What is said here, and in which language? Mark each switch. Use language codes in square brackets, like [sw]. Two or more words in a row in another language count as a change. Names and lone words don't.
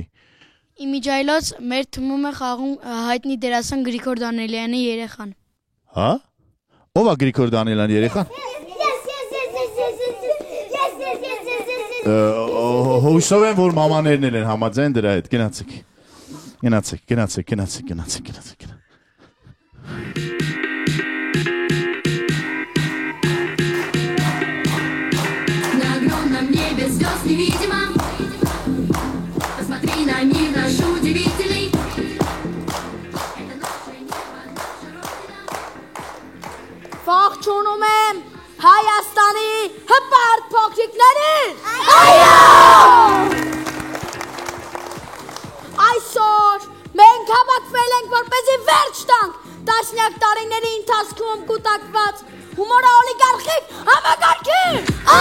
[hy] Իմիջայլոց մեր թիմում է խաղում հայտնի դերասան Գրիգոր Դանելյանի երեխան։ Հա? Ո՞վ է Գրիգոր Դանելյան երեխան։ Հույսով եմ, որ մամաներն են համաձայն դրա հետ։ Գնացեք։ [ru] Невидимо. Посмотри на мир наш удивительный. [hy] Ողջունում եմ Հայաստանի հպարտ փոքրիկներին։ Այսօր մենք հավաքվել ենք որպեսզի վերջ տանք տասնյակ տարիների ընթացքում կուտակված հումորը օլիգարխիկ համակարգին։